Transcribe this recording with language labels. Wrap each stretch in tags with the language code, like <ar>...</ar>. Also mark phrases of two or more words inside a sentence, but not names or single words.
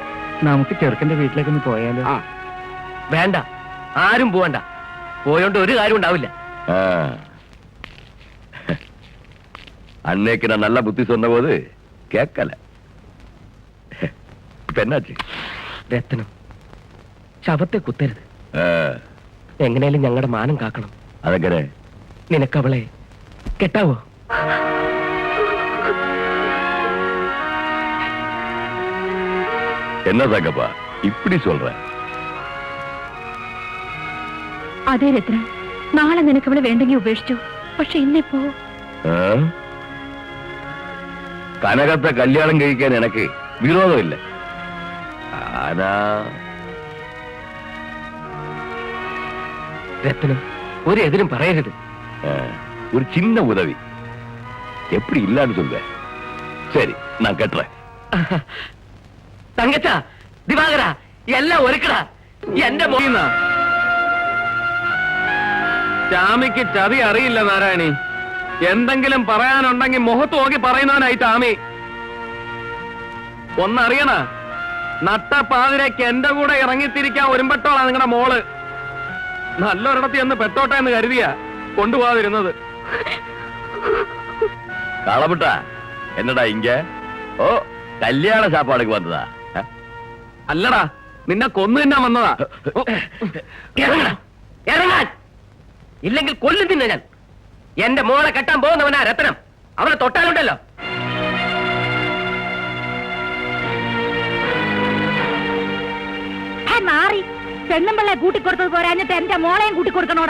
<ml>നമുക്ക് ചെറുക്കന്റെ വീട്ടിലേക്കൊന്ന് പോയാലോ? ആ, വേണ്ട, ആരും പോവണ്ട. പോയോണ്ട് ഒരു കാര്യം ഉണ്ടാവില്ല.</ml> <ta>அன்னைக்கு நான் நல்ல புத்தி சொன்ன போது கேட்கல. இப்ப என்னாச்சு?</ta> <ml>രത്നം, ശവത്തെ കുത്തരുത്. എങ്ങനെയാലും ഞങ്ങളുടെ മാനം കാക്കണം. അതെങ്ങനെ? നിനക്കവളെ കെട്ടാവോ?</ml> <ta>என்ன தங்கப்பா இப்படி சொல்ற?</ta> <ml>അതെ രത്നം, നാളെ നിനക്ക് അവളെ വേണ്ടെങ്കിൽ ഉപേക്ഷിച്ചു. പക്ഷെ ഇന്നിപ്പോ കനകത്തെ കല്യാണം കഴിക്കാൻ എനിക്ക് വിരോധമില്ല.</ml> <ta>ആനാ</ta> <ml>രത്നം, ഒരു എതിരും പറയരുത്.</ml> <ta>ஒரு சின்ன உதவி. எப்படி இல்லான்னு சொல்ல? சரி, நான் கட்டுறேன்.</ta> <ml>തങ്കച്ച, ദിവാകര, എല്ലാം ഒരുക്കടാ. എന്റെ മോന ചാമിക്ക് ചതി അറിയില്ല നാരായണി. എന്തെങ്കിലും പറയാനുണ്ടെങ്കിൽ മുഖത്ത് നോക്കി പറയുന്നവനായി ചാമി. ഒന്നറിയണ, നട്ടപ്പാതിരേക്ക് എന്റെ കൂടെ ഇറങ്ങിത്തിരിക്കാൻ ഒരുമ്പെട്ടോളാ നിങ്ങളുടെ മോള്. നല്ലൊരിടത്ത് എന്ന് പെട്ടോട്ടെ എന്ന് കരുതിയാ കൊണ്ടുപോകാതിരുന്നത്.</ml> <ta>காலப்பட்டா என்னடா இங்க? ஓ, கல்யாண சாப்பாடுக்கு வந்ததா?</ta> <ml>അല്ലടാ, നിന്നെ കൊന്നു തിന്നാൻ വന്നതാ. ഇറങ്ങാൻ, ഇല്ലെങ്കിൽ കൊല്ലും തിന്നെ ഞാൻ. എന്റെ മോളെ കെട്ടാൻ പോകുന്നവനാ രത്നം. അവനെ തൊട്ടാലുണ്ടല്ലോ. മാറി പെണ്ണുമ്പിള്ളെ കൂട്ടിക്കൊടുത്തത് പോരാഞ്ഞിട്ട് എന്റെ മോളെയും കൂട്ടിക്കൊടുക്കണോടാ.</ml>